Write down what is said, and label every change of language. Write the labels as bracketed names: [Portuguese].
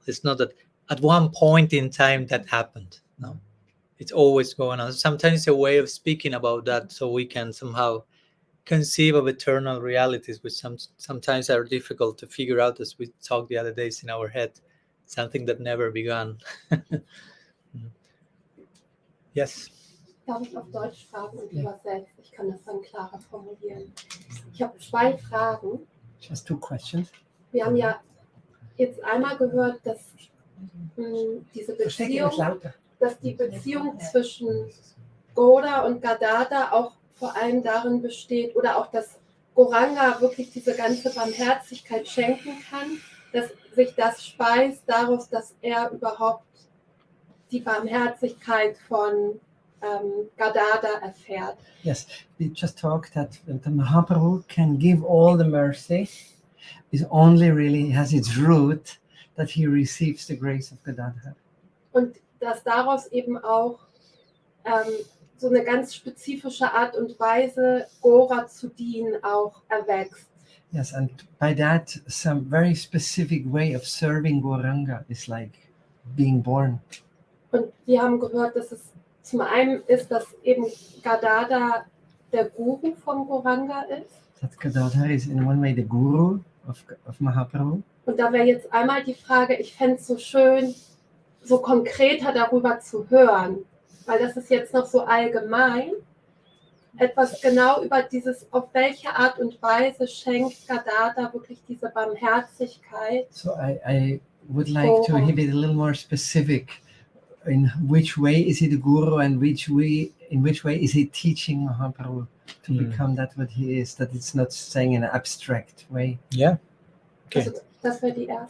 [English] It's not that at one point in time that happened. No, it's always going on. Sometimes a way of speaking about that so we can somehow conceive of eternal realities, which sometimes are difficult to figure out, as we talked the other days in our head, something that never began. Yes. [German] Darf ich auf Deutsch fragen und übersetzen? Ich kann das dann klarer formulieren. Ich habe 2 Fragen. [English] Just 2 questions. [German] Wir haben ja jetzt einmal gehört, dass diese Beziehung, dass die Beziehung zwischen Gaura und Gadadhar auch vor allem darin besteht, oder auch, dass Gauranga wirklich diese ganze Barmherzigkeit schenken kann, dass sich das speist daraus, dass er überhaupt die Barmherzigkeit von Gadadhar erfährt. [English] Yes, we just talked that the Mahaprabhu can give all the mercy. It only really has its root that he receives the grace of Gadadhar. [German] Und dass daraus eben auch so eine ganz spezifische Art und Weise, Gora zu dienen, auch erwächst. [English] Yes, and by that, some very specific way of serving Gauranga is like being born. [German] Und wir haben gehört, dass es zum einen ist, dass eben Gadadhara der Guru von Gauranga ist. [English] That Gadadhara is in one way the guru of Mahaprabhu. [German] Und da wäre jetzt einmal die Frage, ich fände es so schön, so konkreter darüber zu hören, weil das ist jetzt noch so allgemein, etwas genau über dieses, auf welche Art und Weise schenkt Gadadhara wirklich diese Barmherzigkeit. [English] So I would like to have it a little more specific. In which way is he the guru, and in which way is he teaching Mahaprabhu to become that what he is? That it's not saying in an abstract way. Yeah. Okay. [German] Also, das wäre die erste.